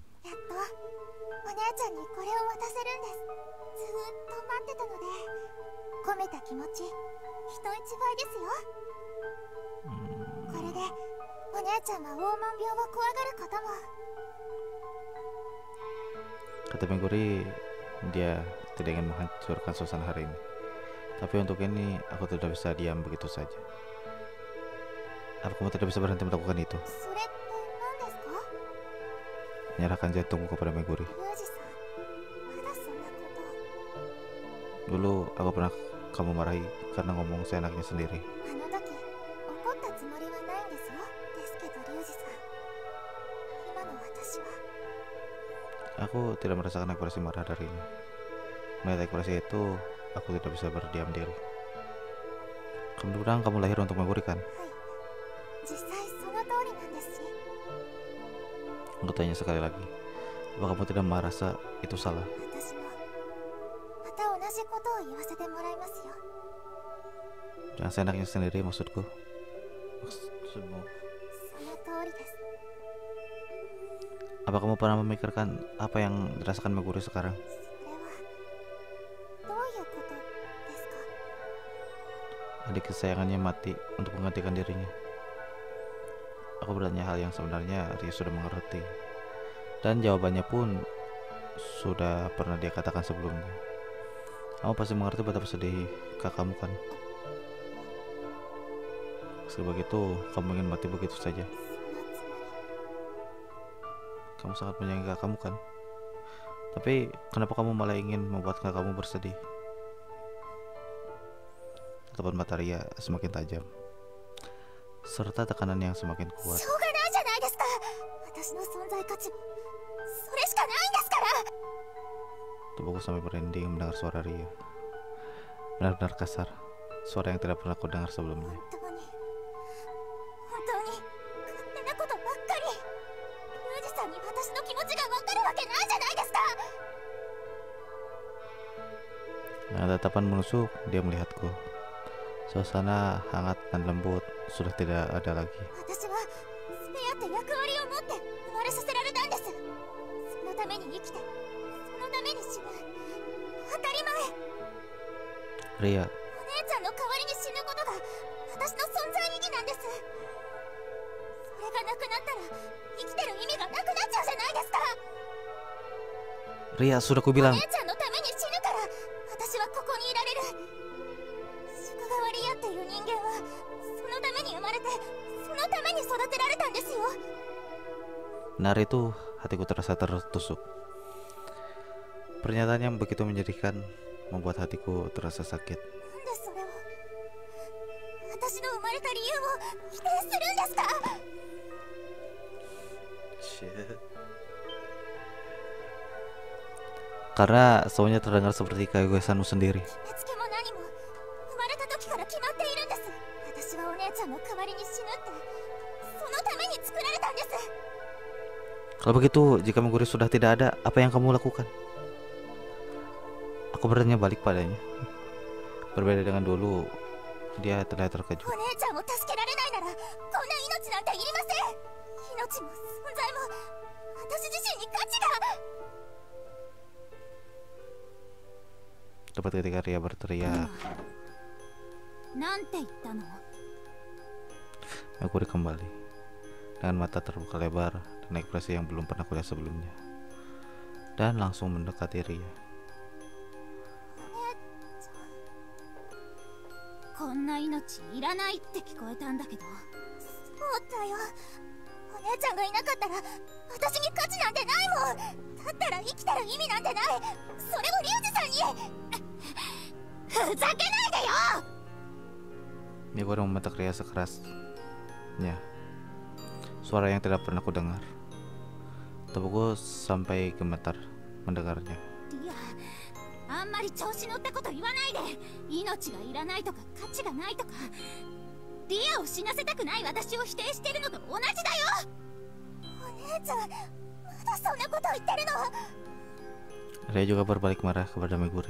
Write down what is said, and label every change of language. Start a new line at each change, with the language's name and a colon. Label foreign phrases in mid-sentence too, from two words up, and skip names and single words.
Japanese: やっとお姉ちゃんにこれを渡せるんです。ずーっと待ってたので、込めた気持ち人一倍ですよ。これでお姉ちゃんは黄門病を怖がることも。
Indonesian: Kata Meguri, dia tidak ingin menghancurkan suasana hari ini. Tapi untuk ini, aku tidak bisa diam begitu saja. Apa kamu tidak bisa berhenti melakukan itu?
Japanese: それって何ですか？
Indonesian: Menyerahkan jantungku kepada Meguri.
Japanese: リュウジさん、まだそんなこと。
Indonesian: Dulu aku pernah kamu marahi karena ngomong seenaknya sendiri.
Japanese: あの時怒ったつもりはないんですよ。ですけどリュウジさん、今の私は。
Indonesian: Aku tidak merasakan ekspresi marah darinya. Melihat ekspresi itu, aku tidak bisa berdiam diri. Kamu bilang kamu lahir untuk Meguri kan?
Japanese: はい、実際その通りなんですし。
Indonesian: Aku tanya sekali lagi. Apa kamu tidak merasa itu salah?
Japanese: 私もまた同じことを言わせてもらいますよ。
Indonesian: Jangan seenaknya sendiri maksudku. Maksudmu?
Japanese: その通りです。
Indonesian: Apa kamu pernah memikirkan apa yang dirasakan Meguri sekarang?
Japanese: それはどういうことですか？
Indonesian: Adik kesayangannya mati untuk menggantikan dirinya. Aku bertanya hal yang sebenarnya Ria sudah mengerti. Dan jawabannya pun sudah pernah dia katakan sebelumnya. Kamu pasti mengerti betapa sedih kakakmu kan? Meski begitu, kamu ingin mati begitu saja.
Japanese: そのつもり。
Indonesian: Kamu sangat menyayangi kakakmu kan? Tapi kenapa kamu malah ingin membuat kakakmu bersedih? Tatapan mata Ria semakin tajam, serta tekanan yang semakin kuat.
Japanese: しょうがないじゃないですか。私の存在価値はそれしかないんですから。
Indonesian: Tubuhku sampai merinding mendengar suara Ria. Benar-benar kasar, suara yang tidak pernah aku dengar sebelumnya.
Japanese: 本当に勝手なことばっかり。リュウジさんに私の気持ちがわかるわけないじゃないですか。
Indonesian: Dengan tatapan menusuk, dia melihatku. Suasana hangat dan lembut sudah tidak ada lagi.
Japanese: 私はスペアって役割を持って生まれさせられたんです。そのために生きて、そのために死ぬ。当たり前。 Ria, お姉ちゃんの代わりに死ぬことが私の存在意義なんです。それがなくなったら生きてる意味がなくなっちゃうじゃないですか。
Indonesian: Ria, sudah ku
Japanese: お
Indonesian: bilang.
Japanese: 姉ちゃんのために死ぬから私はここにいられる。宿川リアっていう人間はそのために生まれて、そのために育てられたんですよ。
Indonesian: Benar itu, hatiku terasa tertusuk. Pernyataan yang begitu menyedihkan membuat hatiku terasa sakit.
Japanese: なんでそれを私の生まれた理由を否定するんですか。
Indonesian: Karena semuanya terdengar seperti keegoisanmu sendiri.
Japanese: 決めつけも何も生まれた時から決まっているんです。私はお姉ちゃんの代わりに死ぬってそのために作られたんです。
Indonesian: Kalau begitu, jika Meguri sudah tidak ada, apa yang kamu lakukan? Aku bertanya balik padanya. Berbeda dengan dulu, dia terlihat terkejut.
Japanese: お姉ちゃんを助けられないならこんな命なんていりません。命も存在も私自身に価値が。
Indonesian: Tepat ketika Ria berteriak,
Japanese: なんて言ったの？
Indonesian: Meguri kembali dengan mata terbuka lebar dan ekspresi yang belum pernah kulihat sebelumnya, dan langsung mendekati Ria.
Japanese: こんな命いらないって聞こえたんだけど。そうだよ。お姉ちゃんがいなかったら私に価値なんてないもん。だったら生きてる意味なんてない。それをリュウジさんに。ふざけないでよ。
Indonesian: Meguri membentak Ria sekerasnya. Suara yang tidak pernah ku dengar. Tubuhku sampai gemetar mendengarnya.
Japanese: リア、あんまり調子乗ったこと言わないで。命がいらないとか価値がないとか、リアを死なせたくない私を否定してるのと同じだよ。お姉ちゃん、まだそんなこと言ってるの。
Indonesian: Ria juga berbalik marah kepada Meguri.